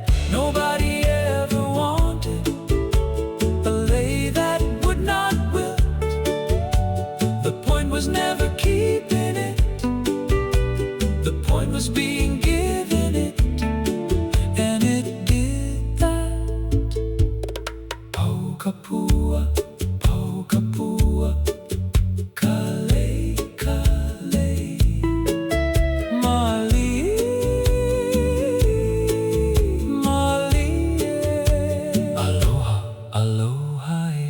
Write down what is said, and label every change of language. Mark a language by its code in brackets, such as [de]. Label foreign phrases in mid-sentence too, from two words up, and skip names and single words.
[en] Nobody ever wanted a lei that would not wilt. The point was never keeping it. The point was being given it, and it did that. [haw] Paukapua, paukapua. Kalei, kalei. Malie, malie. Aloha, aloha.